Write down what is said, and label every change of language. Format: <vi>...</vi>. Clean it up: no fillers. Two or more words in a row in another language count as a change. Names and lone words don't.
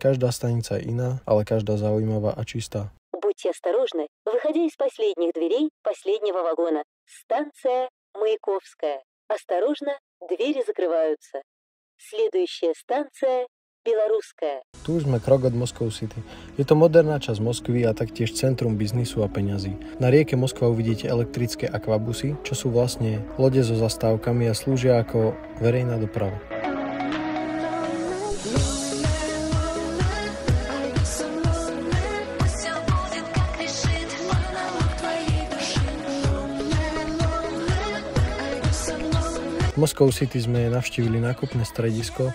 <sk>Každá stanica je iná, ale každá zaujímavá a čistá.</sk> <ru>Будьте осторожны, выходя из последних дверей последнего вагона. Станция Маяковская. Осторожно, двери закрываются. Следующая станция Белорусская.</ru> <sk>Tu už sme krok od Moscow City. Je to moderná časť Moskvy a taktiež centrum biznisu a peňazí. Na rieke Moskva uvidíte elektrické akvabusy, čo sú vlastne lode so zastávkami a slúžia ako verejná doprava. V Moscow City sme navštívili nákupné stredisko.</sk>